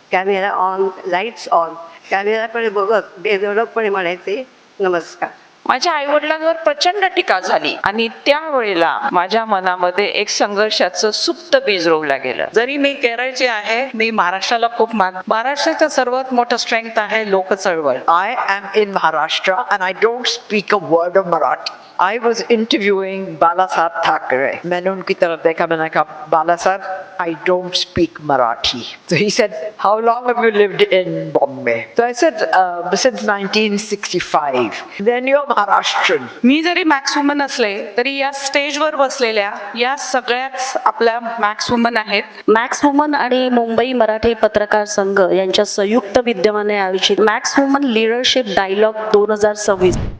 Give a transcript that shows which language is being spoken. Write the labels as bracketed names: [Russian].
[Marathi] Camera on, lights on. कॅमेऱ्याकडे बघत बेधडकपणे म्हणायचे, नमस्कार. माझ्या आईवडिलांवर प्रचंड टीका झाली आणि त्यावेळेला माझ्या मनामध्ये एक संघर्षाचं सुप्त बीज रोवलं गेलं. जरी मी केरळचे आहे, मी महाराष्ट्राला खूप महाराष्ट्राचं सर्वात मोठं स्ट्रेंथ आहे लोक चळवळ. [English] I am in Maharashtra and I don't speak a word of Marathi. I was interviewing Balasaheb Thackeray. [Hindi] मैंने उनकी तरफ देखा, मैंने कहा Balasaheb, [English] I don't speak Marathi. So he said, how long have you lived in Bombay? So I said, since 1965. Then you're Maharashtrian. [Marathi] मी जरी max woman असले तरी या स्टेजवर बसलेल्या या सगळ्याच आपल्या मॅक्स वुमन आहेत. मॅक्स वुमन आणि मुंबई मराठी पत्रकार संघ यांच्या संयुक्त विद्यमाने आयोजित मॅक्स वुमन लीडरशिप डायलॉग 2026.